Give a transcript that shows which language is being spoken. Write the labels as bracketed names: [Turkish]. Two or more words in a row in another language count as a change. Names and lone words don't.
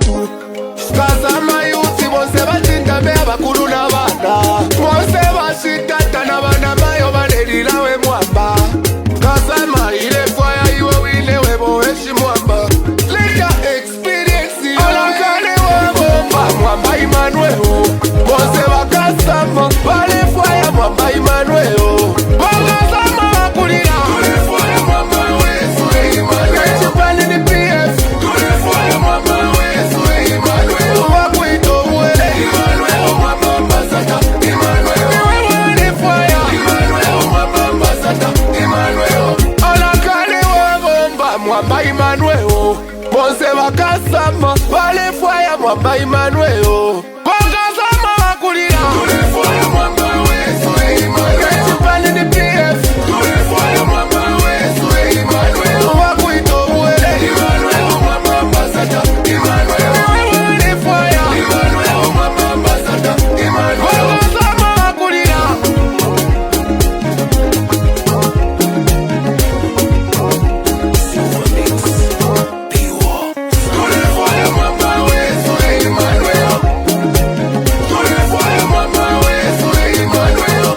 [Bemba] wetu. Kazama yuti bonse bachinda be abakulu n'abaana. Bonse bashitata n'abaana bayo banelirawe Mwamba. Kazama ile fire iwe wile webo weshi Mwamba. [English] Later experience [Bemba] olakale wabo Mwamba Emmanuel. Bonse bakasama bale fire Mwamba Emmanuel. Bakasama bakulira tule fire Mwamba wesu Emmanuel. Chipani ni PF tule fire Mwamba wesu Emmanuel. Wakuito mwele Emmanuel Mwamba ambassador Emmanuel. Tule fire Emmanuel Mwamba ambassador Emmanuel. Olakale wabomba Mwamba Emmanuel. Bonse bakasama bale fire Mwamba Emmanuel. Bakasama bakulira tule fire Mwamba wesu Emmanuel. Chipani ni PF tule fire Mwamba wesu Emmanuel. Wakuito mwele Emmanuel Mwamba ambassador Emmanuel. Tule fire Emmanuel Mwamba ambassador Emmanuel. Bakasama bakulira tule fire Mwamba wesu Emmanuel. Tule fire Mwamba wesu Emmanuel.